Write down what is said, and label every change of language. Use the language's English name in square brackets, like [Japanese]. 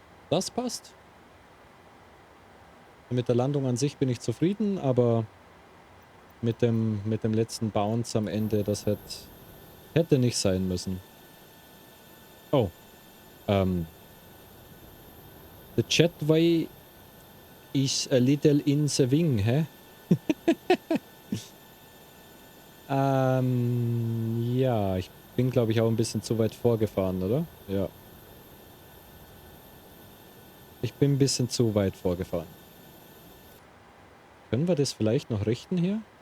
[German] Das passt. Mit der Landung an sich bin ich zufrieden, aber mit dem letzten Bounce am Ende, das hätte nicht sein müssen. Oh. [English] The jetway is a little in the wing, hä? [German] Ja, ich bin, glaube ich, auch ein bisschen zu weit vorgefahren, oder? Ja. Ich bin ein bisschen zu weit vorgefahren. Können wir das vielleicht noch richten hier?